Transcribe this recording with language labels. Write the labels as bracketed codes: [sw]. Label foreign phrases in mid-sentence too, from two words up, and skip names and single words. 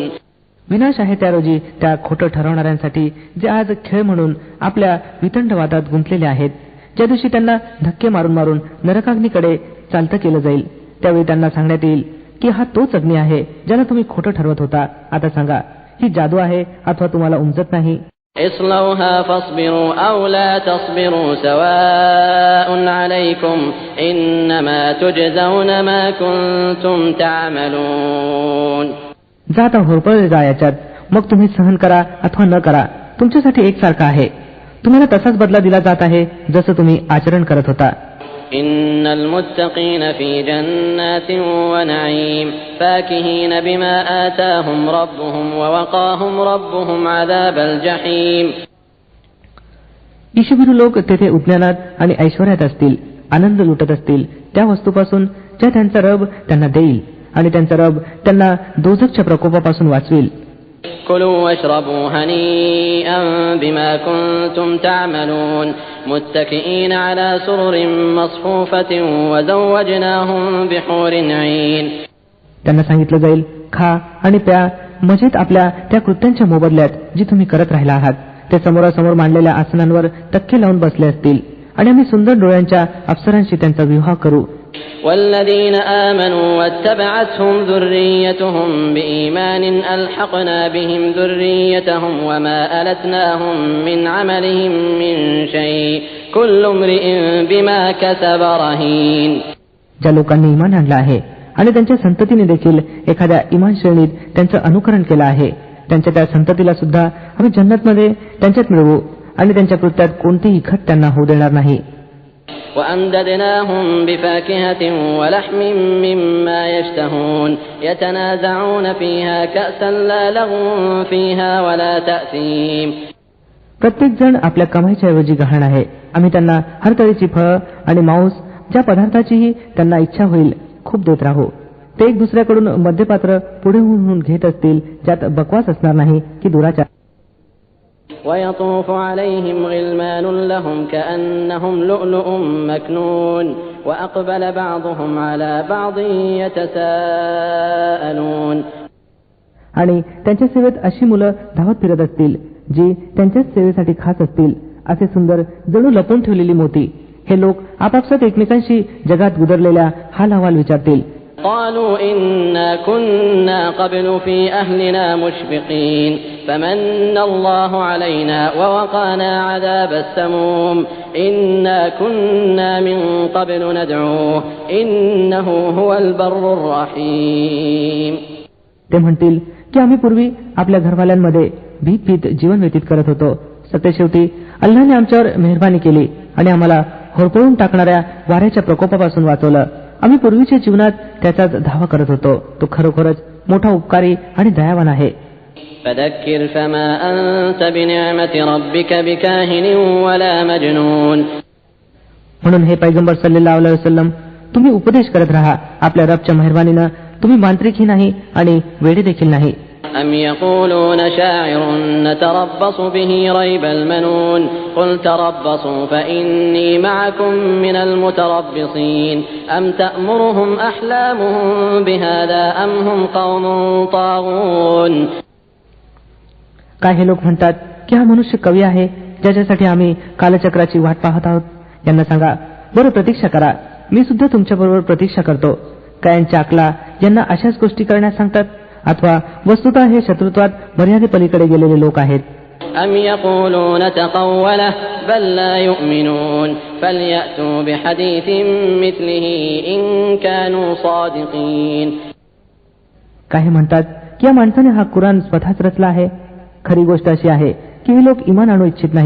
[mr] विनाश आहे त्या रोजी त्या खोटं ठरवणाऱ्यांसाठी जे आज खेळ म्हणून आपल्या वितंडवादात गुंतलेले आहेत. ज्या दिवशी त्यांना धक्के मारून मारून नरकाग्नीकडे चालतं केलं जाईल त्यावेळी त्यांना सांगण्यात येईल की हा तोच अग्नी आहे ज्याला तुम्ही खोटं ठरवत होता. आता सांगा, ही जादू आहे अथवा तुम्हाला उमजत नाही. [ar] اصلوها فاصبروا أو لا تصبروا سواء عليكم إنما تجزون ما كنتم تعملون. [mr] जा आता होरपळले जा याच्यात, मग तुम्ही सहन करा अथवा न करा, तुमच्यासाठी एकसारखा आहे. तुम्हाला तसाच बदला दिला जात आहे जसं तुम्ही आचरण करत होता. [ar] إن المتقين في جنات ونعيم فاكهين بما آتاهم ربهم ووقاهم ربهم عذاب الجحيم. [mr] ईशभिरू लोक तेथे उद्यानात आणि ऐश्वर्यात असतील, आनंद लुटत असतील त्या वस्तूपासून ज्या त्यांचा रब त्यांना देईल, आणि त्यांचा रब त्यांना दोझखच्या प्रकोपापासून वाचवेल. [ar] كلوا واشربوا هنيئا بما كنتم تعملون متكئين على سرر مصفوفة وزوجناهم بحور عين. [mr] त्यांना सांगितलं जाईल, खा आणि प्या मजेत आपल्या त्या कृत्यांच्या मोबदल्यात जी तुम्ही करत राहिला आहात. ते समोरासमोर मांडलेल्या आसनांवर तक्के लावून बसले असतील, आणि आम्ही सुंदर डोळ्यांच्या अप्सरांशी त्यांचा विवाह करू. [ar] والذين آمنوا واتبعتهم ذريتهم بإيمان ألحقنا بهم ذريتهم وما ألتناهم من عملهم من شيء كل امرئ بما كسب رهين. [mr] ज्या लोकांनी इमान आणलं आहे आणि त्यांच्या संततीने देखील एखाद्या इमान श्रेणीत त्यांचं अनुकरण केलं आहे, त्यांच्या त्या संततीला सुद्धा आम्ही जन्नतमध्ये त्यांच्यात मिळवू, आणि त्यांच्या कृत्यात कोणतीही खट त्यांना होऊ देणार नाही. [ar] وأمددناهم بفاكهة ولحم مما يشتهون يتنازعون فيها كأسا لا لغو فيها ولا تأثيم. [mr] प्रत्येक जण आपल्या कमाईच्या ऐवजी गहाण आहे. आम्ही त्यांना हर तऱ्हेची फळं आणि मांस ज्या पदार्थाचीही त्यांना इच्छा होईल खूप देत राहू. ते एक दुसऱ्याकडून मद्यपात्र पुढे होऊन घेत असतील ज्यात बकवास असणार नाही की दुराचार. [ar] ويطوف عليهم غلمان لهم كأنهم لؤلؤ مكنون وأقبل بعضهم على بعض يتساءلون. [mr] आणि त्यांच्या सेवेत अशी मुलं धावत फिरत असतील जी त्यांच्याच सेवेसाठी खास असतील, असे सुंदर जणू लपवून ठेवलेली मोती. हे लोक आपापसात एकमेकांशी जगात गुदरलेल्या हाल अहवाल विचारतील. [ar] قالوا إنا كنا قبل في أهلنا مشفقين فمن الله علينا ووقانا عذاب السموم إنا كنا من قبل ندعوه إنه هو البر الرحيم. [mr] ते म्हणतील की आम्ही पूर्वी आपल्या घरवाल्यांमध्ये भीत भीत जीवन व्यतीत करत होतो. सत्यशेवटी अल्लाहने आमच्यावर मेहरबानी केली आणि आम्हाला होरपळून टाकणाऱ्या वाऱ्याच्या प्रकोपापासून वाचवलं, आम्ही पूर्वीच्या जीवनात त्याचाच धावा करत होतो. तो खरोखरच मोठा उपकारी आणि दयावान आहे. [ar] فذكر فما أنت بنعمة ربك بكاهن ولا مجنون. [mr] म्हणून हे पैगंबर [ar] صلى الله عليه وسلم, [mr] तुम्ही उपदेश करत राहा. आपल्या रबच्या मेहरबानीनं तुम्ही मांत्रिकही नाही आणि वेडे देखील नाही. [ar] أم يقولون شاعر نتربص به ريب المنون قل تربصوا فإني معكم من المتربصين أم تأمرهم أحلامهم بهذا أم هم قوم طاغون. [mr] काय हे लोक म्हणतात की हा मनुष्य कवी आहे ज्याच्यासाठी आम्ही कालचक्राची वाट पाहत आहोत. यांना सांगा, बरं प्रतीक्षा करा, मी सुद्धा तुमच्याबरोबर प्रतीक्षा करतो. काय यांच्या अकला यांना अशाच गोष्टी करण्यास सांगतात? अथवा वस्तुतः हे शत्रुत्वात मर्यादेपलीकडे गेलेले लोक आहेत. [ar] أم يقولون تقوله بل لا يؤمنون فليأتوا بحديث مثله إن كانوا صادقين. [mr] काही म्हणतात की या माणसाने हा कुराण स्वतःच रचला आहे. खरी गोष्ट अशी आहे की हे लोक इमान आणू इच्छित नाहीत.